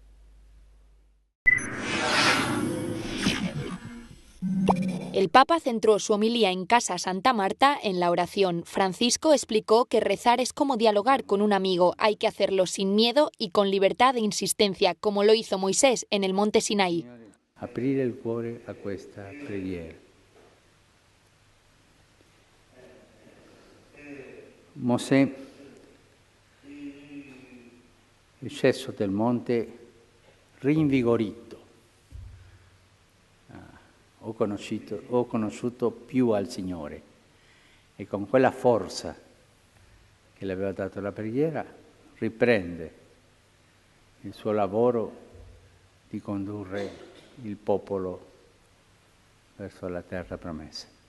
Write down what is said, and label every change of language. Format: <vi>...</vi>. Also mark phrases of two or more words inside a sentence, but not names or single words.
<es>El Papa centró su homilía en Casa Santa Marta en la oración. Francisco explicó que rezar es como dialogar con un amigo. Hay que hacerlo sin miedo y con libertad de insistencia, como lo hizo Moisés en el monte Sinaí.</es> <it>Aprire il cuore a questa preghiera. Mosè, sceso del monte rinvigorito. Ho conosciuto più al Signore, e con quella forza che le aveva dato la preghiera riprende il suo lavoro di condurre il popolo verso la terra promessa.</it>